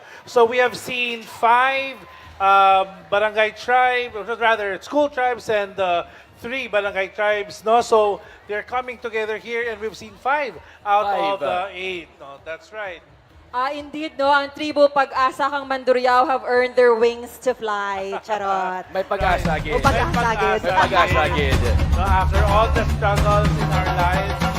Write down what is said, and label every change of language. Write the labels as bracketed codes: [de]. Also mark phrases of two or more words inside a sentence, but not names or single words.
[en] So we have seen 5 barangay tribes, or rather school tribes, and 3 barangay tribes. No, so they're coming together here, and we've seen 5 out of the 8. No, that's right. Indeed, no, [hil] ang tribo Pag-asa kang [en] Mandurriao have earned their wings to fly. [tl] Charot. May pag-asa agad. O pag-asa agad. May pag-asa agad. [en] So after all the struggles in our lives,